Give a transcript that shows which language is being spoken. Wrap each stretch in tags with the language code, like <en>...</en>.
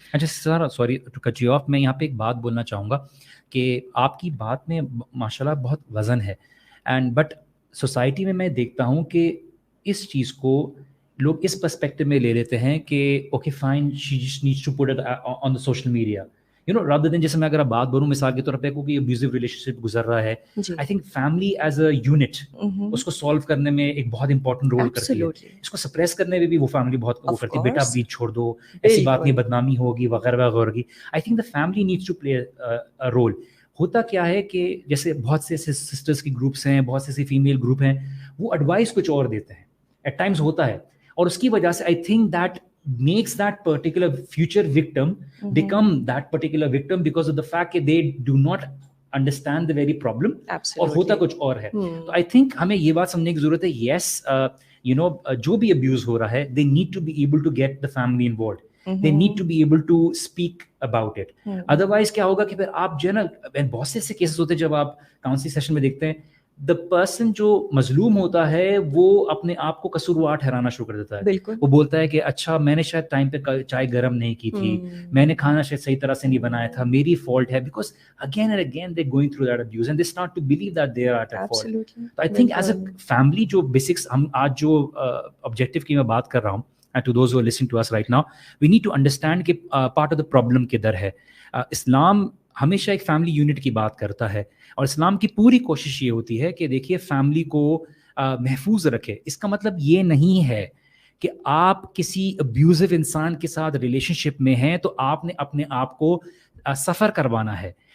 <ur>اچھا سر,</ur> <en>sorry to cut you off,</en> <ur>میں یہاں پہ ایک بات بولنا چاہوں گا کہ آپ کی بات میں ماشاء اللہ بہت وزن ہے, اینڈ بٹ سوسائٹی میں میں دیکھتا ہوں کہ اس چیز کو لوگ اس پرسپیکٹو میں لے لیتے ہیں کہ</ur> <en>okay fine she just needs to put it on the social media, you know,</en> <ur>rather than جیسے میں اگر بات بولوں مثال کے طور پہ کوئی ابیوزو ریلیشن شپ گزر رہا ہے,</ur> <en>I think family as a unit</en> <ur>اس کو سالو کرنے میں ایک بہت امپورٹنٹ رول کرتی ہے. اس کو سپریس کرنے میں بھی وہ فیملی بہت وہ کرتی ہے, بیٹا آپ بیچ چھوڑ دو, ایسی بات نہیں, بدنامی ہوگی وغیرہ وغیرہ.</ur> <en>I think the family needs to play a role.</en> <ur>ہوتا کیا ہے کہ جیسے بہت سے ایسے سسٹرس کی گروپس ہیں, بہت سے ایسے فیمیل گروپ ہیں, وہ ایڈوائس کچھ اور دیتے ہیں, ایٹ ٹائمز ہوتا ہے, اور اس کی وجہ سے I think that</ur> <en>makes that particular future victim become that particular victim because of the fact that they do not understand the very problem.</en> <ur>اور ہوتا کچھ اور ہے.</ur> <en>تو I think</en> <ur>ہمیں یہ بات سمجھنے کی ضرورت ہے,</ur> <en>yes you know</en> <ur>جو بھی abuse ہو رہا ہے,</ur> <en>they need to be able to get the family involved. They need to be able to speak about it.</en> <ur>Otherwise کیا ہوگا کہ پھر آپ جو ہے نا, بہت سے ایسے کیسز ہوتے ہیں جب آپ کاؤنسلنگ سیشن میں دیکھتے ہیں, the person جو مظلوم ہوتا ہے وہ اپنے آپ کو قصوروار ٹھہرانا شروع کر دیتا ہے. وہ بولتا ہے کہ اچھا میں نے شاید ٹائم پہ چائے گرم نہیں کی تھی, میں نے کھانا شاید صحیح طرح سے نہیں بنایا تھا, میری فالٹ ہے, because again and again</ur> <en>they going through that abuse and they start to believe that they are at fault. So I think as a family</en> <ur>جو بیسکس ہم آج جو آبجیکٹیو کی میں بات کر رہا ہوں,</ur> <en>and to those who are listening to us right now, we need to understand</en> <ur>کہ part of the problem کدھر ہے. اسلام ہمیشہ ایک فیملی یونٹ کی بات کرتا ہے, اور اسلام کی پوری کوشش یہ ہوتی ہے کہ دیکھیے فیملی کو محفوظ رکھے. اس کا مطلب یہ نہیں ہے کہ آپ کسی ابیوزو انسان کے ساتھ ریلیشن شپ میں ہیں تو آپ نے اپنے آپ کو سفر کروانا ہے.</ur>